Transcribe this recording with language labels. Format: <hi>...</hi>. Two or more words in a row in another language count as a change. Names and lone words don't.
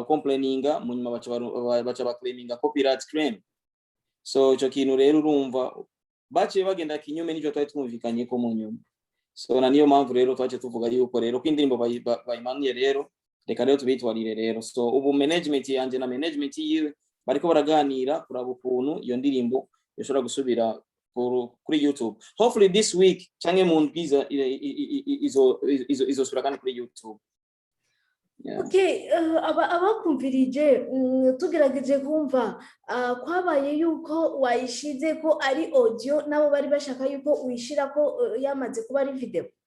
<rn>complaininga mu nyuma baca claiminga</rn> <en>copyright claim</en> <rn>so ico kintu rero urumva baciye bagenda kinyume n'ivyo twari twumvikanye ko mu nyuma so na niyo mpamvu rero twaje tuvuga yuko rero ko indirimbo bayimanuye rero reka rero tubitwarire rero so ubu management yanje na management yiwe bariko baraganira kuraba ukuntu iyo ndirimbo yoshobora gusubira kuri YouTube</rn> <en>hopefully this week</en> <rn>canke mu ndwiza izo sura kandi kuri YouTube.</rn> <en>Yeah.</en> <rn>Okay, abakumvirije tugerageje kumva kwabaye yuko wayishize ko ari audio nabo bari bashaka yuko uyishira ko yamaze kuba ari video.</rn>